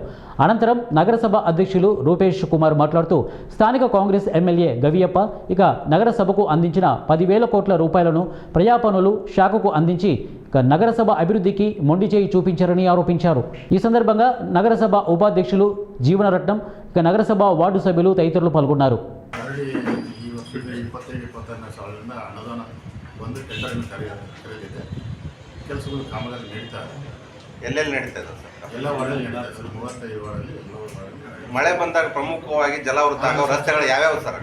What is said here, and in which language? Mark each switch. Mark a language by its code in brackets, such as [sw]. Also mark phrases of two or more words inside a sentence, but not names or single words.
[te] అనంతరం నగరసభ అధ్యక్షులు రూపేష్ కుమార్ మాట్లాడుతూ స్థానిక కాంగ్రెస్ ఎమ్మెల్యే గవియప్ప ఇక నగరసభకు అందించిన 10,000 కోట్ల రూపాయలను ప్రజాపనులు శాఖకు అందించి నగరసభ అభివృద్ధికి మొండి చేయి చూపించారని ఆరోపించారు. ఈ సందర్భంగా నగరసభ ఉపాధ్యక్షులు జీవనరత్నం ఇక నగరసభ వార్డు సభ్యులు తదితరులు పాల్గొన్నారు. [kn] ಕೆಲಸಗಳು ಕಾಮಗಾರಿ ನಡೀತಾರೆ. ಎಲ್ಲೆಲ್ಲಿ ನಡೀತದೆ ಎಲ್ಲ ವಾರ್ಡಲ್ಲಿ ನಡೀತಾರೆ ಸರ್. 35 ವಾರ್ಡಲ್ಲಿ ಮಳೆ ಬಂದಾಗ ಪ್ರಮುಖವಾಗಿ ಜಲಾವೃತ ಆಗೋ ರಸ್ತೆಗಳು ಯಾವ್ಯಾವ ಸರ್?